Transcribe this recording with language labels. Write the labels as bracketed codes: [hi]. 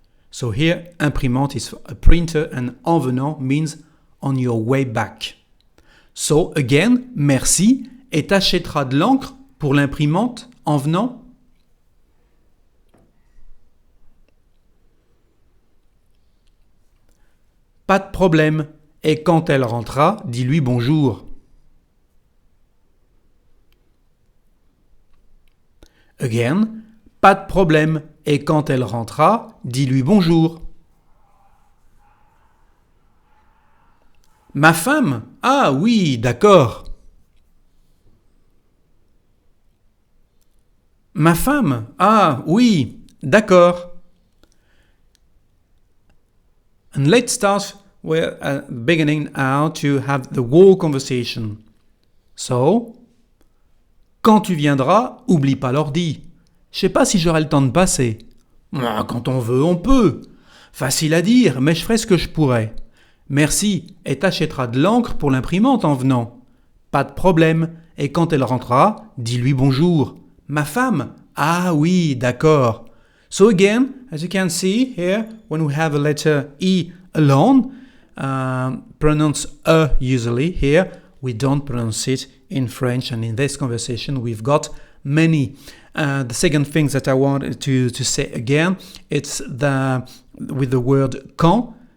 [en] So here, imprimante is a printer and en venant means on your way back. So again, [fr] merci, et t'achèteras de l'encre pour l'imprimante en venant. Pas de problème, et quand elle rentrera, dis-lui bonjour. Again, pas de problème, et quand elle rentrera, dis-lui bonjour. Ma femme? Ah oui, d'accord. Ma femme? Ah oui, d'accord. [en] And let's start with at the beginning now to have the whole conversation. [fr] So, quand tu viendras, oublie pas l'ordi. Je sais pas si j'aurai le temps de passer. Quand on veut, on peut. Facile à dire, mais je ferai ce que je pourrai. Merci, et t'achèteras de l'encre pour l'imprimante en venant. Pas de problème, et quand elle rentrera, dis-lui bonjour. Ma femme? Ah oui, d'accord. [en] So again, as you can see here, when we have a letter E alone, pronounce E usually here, we don't pronounce it in French, and in this conversation we've got many. The second thing that I wanted to say again, it's with the word quand.